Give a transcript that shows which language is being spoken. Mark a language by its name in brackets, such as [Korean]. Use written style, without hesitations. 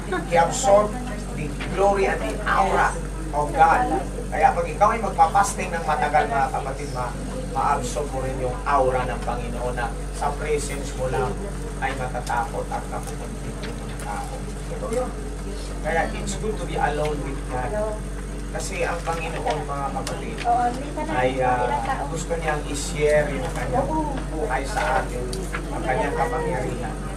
[English] He absorbed the glory and the aura of God. [Filipino] Kaya pag ikaw ay magpapasting ng matagal, mga kapatid, ma-absorb mo rin yung aura ng Panginoon na sa presence mo lang ay matatakot at napupunti ng tao. [English] Kaya it's good to be alone with God. [Filipino] Kasi ang Panginoon, mga kapatid, ay gusto niyang i-share yung kanyang buhay sa atin, ang kanyang kapangyarihan.